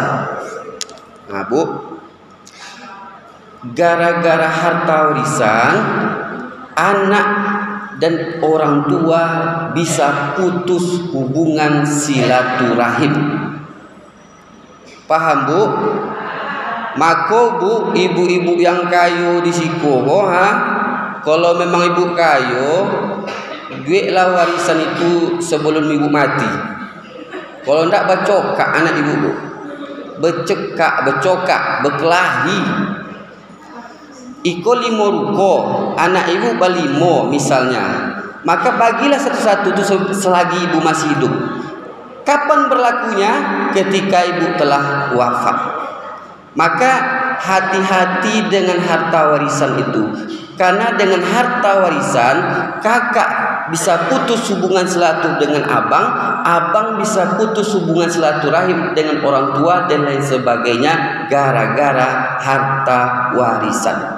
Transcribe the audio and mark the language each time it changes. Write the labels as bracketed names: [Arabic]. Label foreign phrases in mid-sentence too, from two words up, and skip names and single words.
[Indonesian] Nah Bu, gara-gara harta warisan, anak dan orang tua bisa putus hubungan silaturahim. Paham Bu? Maka Bu, ibu-ibu yang kayu di Sikoho, kalau memang ibu kayu, duitlah warisan itu sebelum ibu mati. [Minangkabau] Kalau ndak bacokak anak ibu Bu, becekak, becokak, berkelahi. Iko 5 ruko, anak ibu balimo misalnya, maka bagilah satu-satu itu selagi ibu masih hidup. [Indonesian] Kapan berlakunya? Ketika ibu telah wafat. Maka hati-hati dengan harta warisan itu, karena dengan harta warisan kakak bisa putus hubungan silaturahim dengan abang, abang bisa putus hubungan silaturahim dengan orang tua dan lain sebagainya gara-gara harta warisan.